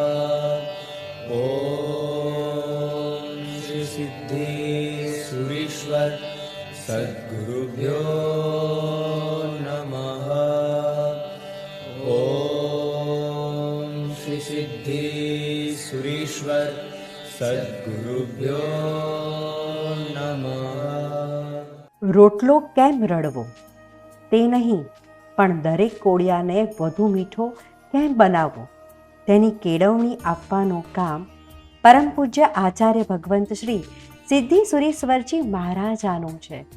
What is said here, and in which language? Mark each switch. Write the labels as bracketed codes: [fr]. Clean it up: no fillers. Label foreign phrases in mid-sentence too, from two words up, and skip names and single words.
[sa] ओम श्री सिद्धेश्वरीश्वर सद्गुरुभ्यो नमः। ओम श्री सिद्धेश्वरीश्वर सद्गुरुभ्यो नमः। [gu] રોટલો કેમ રડવો તે નહીં, પણ દરેક કોળિયાને વધુ મીઠો કેમ બનાવવો તેની કેળવણી આપવાનું કામ પરમ પૂજ્ય આચાર્ય ભગવંત શ્રી સિદ્ધિ સુરેશ્વરજી મહારાજાનું છે.